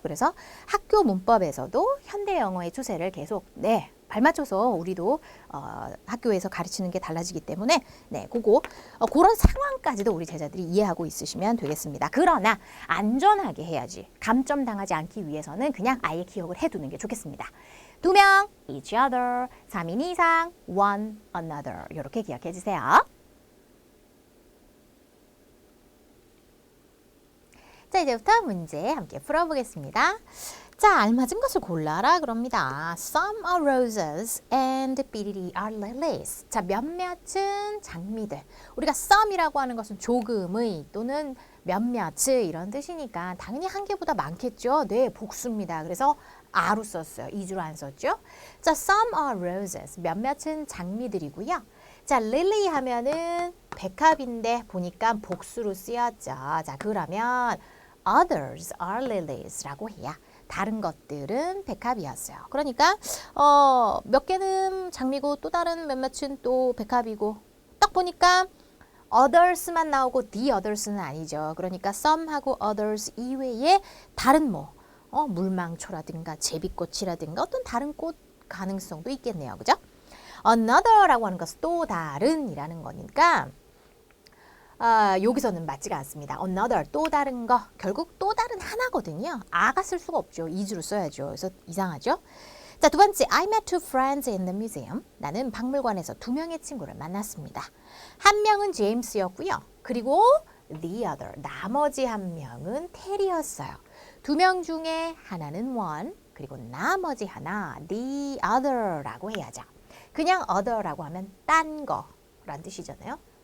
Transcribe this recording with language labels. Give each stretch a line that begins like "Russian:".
Korean: 그래서 학교 문법에서도 현대 영어의 추세를 계속 발맞춰서 우리도 학교에서 가르치는 게 달라지기 때문에 그런 상황까지도 우리 제자들이 이해하고 있으시면 되겠습니다. 그러나 안전하게 해야지. 감점 당하지 않기 위해서는 그냥 아예 기억을 해두는 게 좋겠습니다. 2명, each other, 3인 이상, one another. 이렇게 기억해 주세요. 자, 이제부터 문제 함께 풀어보겠습니다. 자, 알맞은 것을 골라라 그럽니다.
English: Some are roses and 삐리리 are lilies.
Korean: 자, 몇몇은 장미들. 우리가 some이라고 하는 것은 조금의 또는 몇몇의 이런 뜻이니까 당연히 한 개보다 많겠죠. 네, 복수입니다. 그래서 are로 썼어요. 이주로 안 썼죠. 자, some are roses. 몇몇은 장미들이고요. 자, lily 하면은 백합인데 보니까 복수로 쓰였죠. 자, 그러면 others are lilies 라고 해야 다른 것들은 백합이었어요. 그러니까 몇 개는 장미고 또 다른 몇몇은 또 백합이고 딱 보니까 others만 나오고 the others는 아니죠. 그러니까 some하고 others 이외에 다른 물망초라든가 제비꽃이라든가 어떤 다른 꽃 가능성도 있겠네요. 그죠? another라고 하는 것은 또 다른이라는 거니까 여기서는 맞지가 않습니다. another, 또 다른 거. 결국 또 다른 하나거든요. 아가 쓸 수가 없죠. 이주로 써야죠. 그래서 이상하죠.
English: 자, 두 번째, I met two friends in the museum.
Korean: 나는 박물관에서 2명의 친구를 만났습니다. 한 명은 제임스였고요. 그리고 the other, 나머지 한 명은 테리였어요. 2명 중에 하나는 one, 그리고 나머지 하나 the other라고 해야죠. 그냥 other라고 하면 딴 거란 뜻이잖아요.